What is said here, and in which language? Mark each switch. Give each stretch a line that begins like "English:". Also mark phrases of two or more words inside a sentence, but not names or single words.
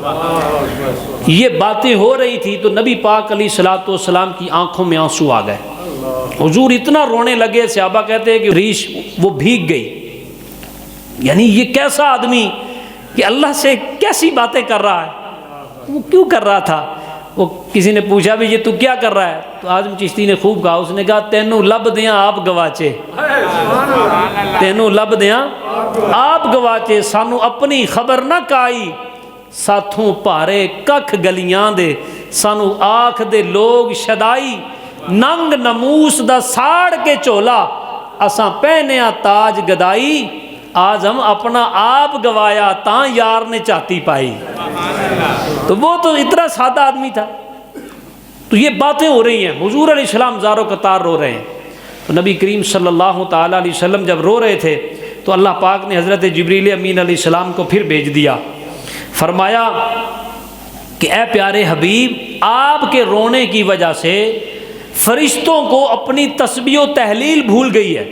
Urdu: یہ باتیں ہو رہی تھی تو نبی پاک
Arabic: علیہ الصلوۃ والسلام
Urdu: کی آنکھوں میں آنسو آ گئے، حضور اتنا رونے لگے، صحابہ کہتے ہیں کہ ریش وہ بھیگ گئی، یعنی یہ کیسا آدمی کہ اللہ سے کیسی باتیں کر رہا ہے، وہ کیوں کر رہا تھا؟ وہ کسی نے پوچھا بھی یہ تو کیا کر رہا ہے؟ تو اعظم چشتی نے خوب کہا، اس نے کہا
Punjabi: تینوں لب دیاں آپ گواچے، تینوں لب دیاں آپ گواچے، سانو اپنی خبر نہ کائی، ساتھوں پارے ککھ گلیاں دے، سانو آکھ دے لوگ شدائی، ننگ نموس دا ساڑ کے چولا، اساں پہنیا تاج گدائی، آج ہم اپنا آپ گوایا تاں یار نے چاہتی پائی۔
Urdu: تو وہ تو اتنا سادہ آدمی تھا۔ تو یہ باتیں ہو رہی ہیں، حضور علیہ السلام زارو قطار رو رہے ہیں۔ تو نبی کریم
Arabic: صلی اللہ تعالیٰ علیہ وسلم
Urdu: جب رو رہے تھے تو اللہ پاک نے حضرت جبریل امین علیہ السلام کو پھر بھیج دیا، فرمایا کہ اے پیارے حبیب، آپ کے رونے کی وجہ سے فرشتوں کو اپنی تسبیح و تحلیل بھول گئی ہے۔